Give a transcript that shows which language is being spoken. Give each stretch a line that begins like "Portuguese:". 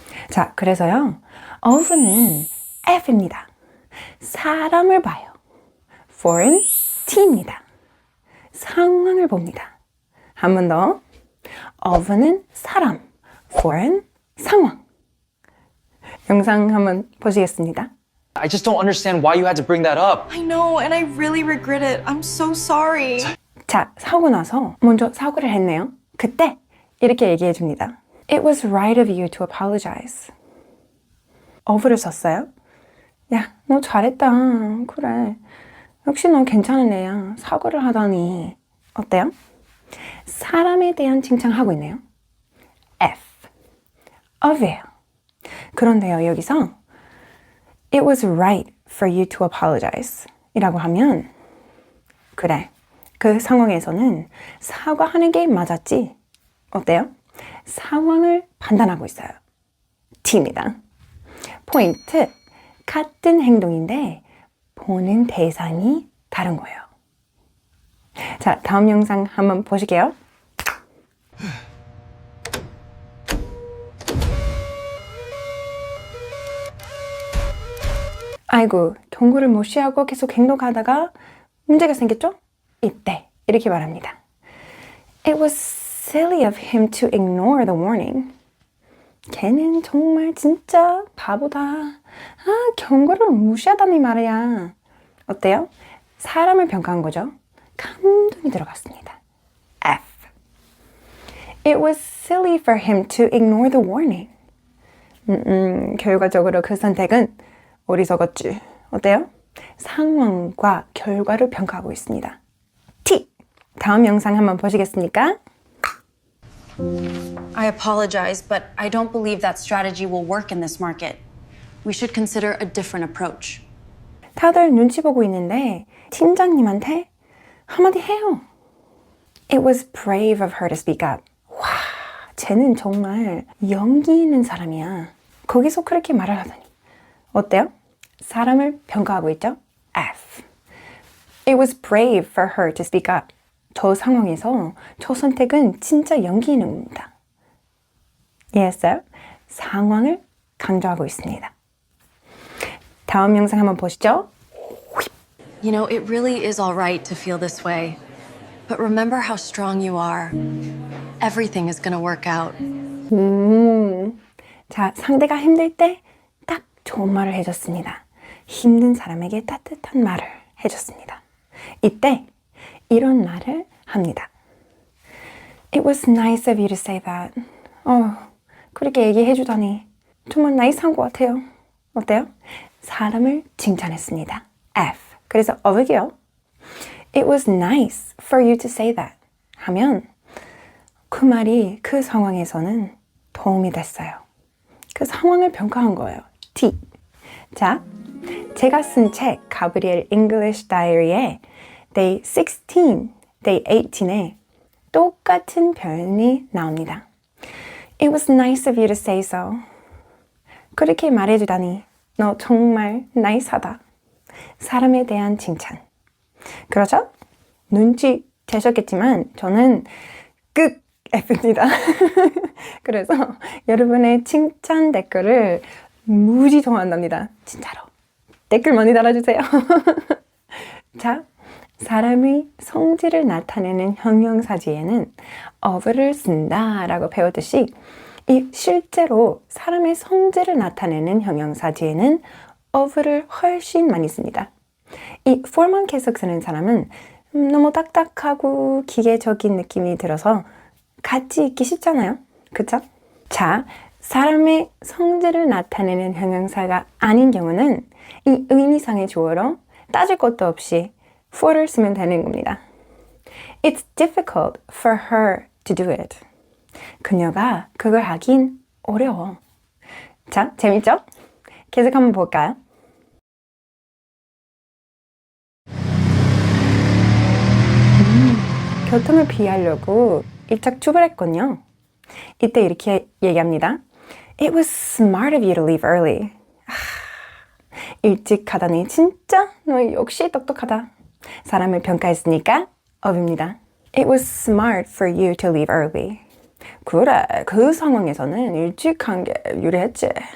Korean: 자, 그래서요 of는 F입니다. 사람을 봐요. for은 T입니다. 상황을 봅니다. 한 번 더. of는 사람, for은 상황. 영상 한번 보시겠습니다.
English: I just don't understand why you had to bring that up. I know, and I really regret it. I'm so sorry.
Korean: 자, 사고 나서 먼저 사과를 했네요. 그때 이렇게 얘기해 줍니다.
English: It was right of you to apologize.
Korean: of를 썼어요. 야, 너 잘했다. 그래. 역시 넌 괜찮은 애야. 사과를 하다니. 어때요? 사람에 대한 칭찬하고 있네요. F. of예요. 그런데요, 여기서
English: It was right for you to apologize
Korean: 이라고 하면 그래, 그 상황에서는 사과하는 게 맞았지. 어때요? 상황을 판단하고 있어요. T입니다. 포인트, 같은 행동인데 보는 대상이 다른 거예요. 자, 다음 영상 한번 보실게요. 아이고, 경고를 무시하고 계속 행동하다가 문제가 생겼죠? 이때 이렇게 말합니다.
English: It was silly of him to ignore the warning.
Korean: 걔는 정말 진짜 바보다. 경고를 무시하다니 말이야. 어때요? 사람을 평가한 거죠. 감동이 들어갔습니다. F.
English: It was silly for him to ignore the warning.
Korean: 결과적으로 그 선택은 어리석었지. 어때요? 상황과 결과를 평가하고 있습니다. T. 다음 영상 한번 보시겠습니까?
English: I apologize, but I don't believe that strategy will work in this market. We should consider a different approach.
Korean: 다들 눈치 보고 있는데 팀장님한테 한마디 해요.
English: It was brave of her to speak up.
Korean: 와, 쟤는 정말 용기 있는 사람이야. 거기서 그렇게 말을 하다니. 어때요? 사람을 평가하고 있죠? F.
English: It was brave for her to speak up.
Korean: 저 상황에서 저 선택은 진짜 용기 있는 겁니다. 이해했어요? 상황을 강조하고 있습니다. 다음 영상 한번 보시죠.
English: You know, it really is all right to feel this way. But remember how strong you are. Everything is going to work out.
Korean: 자, 상대가 힘들 때 딱 좋은 말을 해줬습니다. 힘든 사람에게 따뜻한 말을 해줬습니다. 이때 이런 말을 합니다.
English: It was nice of you to say that.
Korean: 그렇게 얘기해주다니 정말 나이스한 것 같아요. 어때요? 사람을 칭찬했습니다. F. 그래서 of이요.
English: It was nice for you to say that
Korean: 하면 그 말이 그 상황에서는 도움이 됐어요. 그 상황을 평가한 거예요. T. 자, 제가 쓴 책 가브리엘 English Diary에 Day 16, Day 18에 똑같은 표현이 나옵니다.
English: It was nice of you to say so.
Korean: 그렇게 말해주다니 너 정말 나이스하다. 사람에 대한 칭찬. 그렇죠? 눈치 채셨겠지만 저는 끝 F입니다. 그래서 여러분의 칭찬 댓글을 무지 좋아한답니다. 진짜로. 댓글 많이 달아주세요. 자, 사람의 성질을 나타내는 형용사지에는 of를 쓴다라고 배웠듯이 이 실제로 사람의 성질을 나타내는 형용사지에는 of를 훨씬 많이 씁니다. 이 for만 계속 쓰는 사람은 너무 딱딱하고 기계적인 느낌이 들어서 같이 읽기 쉽잖아요. 그쵸? 자, 사람의 성질을 나타내는 형용사가 아닌 경우는 이 의미상의 주어로 따질 것도 없이 for를 쓰면 되는 겁니다.
English: It's difficult for her to do it.
Korean: 그녀가 그걸 하긴 어려워. 자, 재밌죠? 계속 한번 볼까요? 교통을 피하려고 일찍 출발했군요. 이때 이렇게 얘기합니다.
English: It was smart of you to leave early.
Korean: 일찍 가다니 진짜 너 역시 똑똑하다. 사람을 평가했으니까 up입니다.
English: It was smart for you to leave early.
Korean: 그래, 그 상황에서는 일찍 한 게 유리했지.